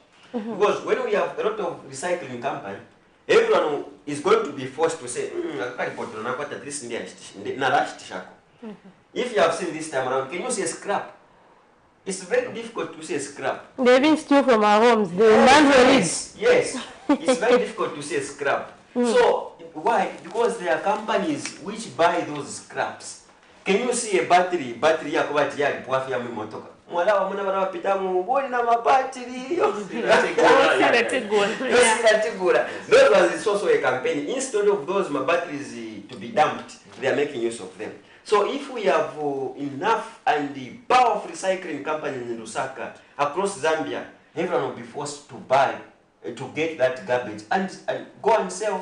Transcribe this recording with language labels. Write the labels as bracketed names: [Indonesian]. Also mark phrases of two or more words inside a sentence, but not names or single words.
[English] Because when we have a lot of recycling company, everyone is going to be forced to say, if you have seen this time around, can you see a scrap? It's very difficult to see a scrap. They even steal from our homes. Yes, it's very difficult to see a scrap. So why? Because there are companies which buy those scraps. Can you see a battery [Bemba] yakubati yali pwafi ya motoka? Mwala wa muna wana wapita muboni na mabattery. [English] Those ones is also a campaign. Instead of those batteries to be dumped, they are making use of them. So if we have enough and the power of recycling companies in Lusaka across Zambia, everyone will be forced to buy, to get that garbage and go and sell.